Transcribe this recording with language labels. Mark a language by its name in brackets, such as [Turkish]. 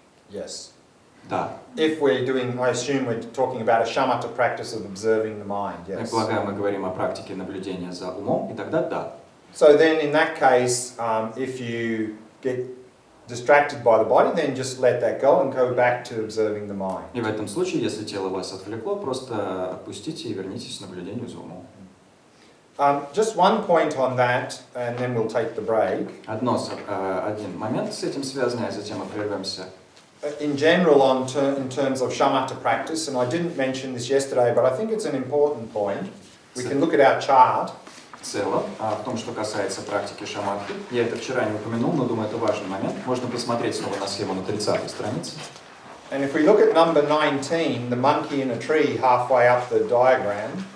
[English] Yes. [Russian] Да. [English] If we're doing, I assume we're talking about a shamatha practice of observing the mind, [Russian] Я [English] yes. [Russian] полагаю, мы говорим о практике наблюдения за умом, и тогда да. [English] So then in that case, if you get distracted by the body, then just let that go and go back to observing the mind. [Russian] И в этом случае, если тело вас отвлекло, просто отпустите и вернитесь к наблюдению за умом. [English] Just one point on that, and then we'll take the break. [Russian] Один момент с этим связанный, а затем мы прервемся. [English] In general, in terms of shamatha practice, and I didn't mention this yesterday, but I think it's an important point. We can look at our chart. [Russian] В целом, в том, что касается практики шаматхи, я это вчера не упомянул, но думаю, это важный момент. Можно посмотреть снова на схему на 30-й странице. [English] And if we look at number 19, the monkey in a tree halfway up the diagram.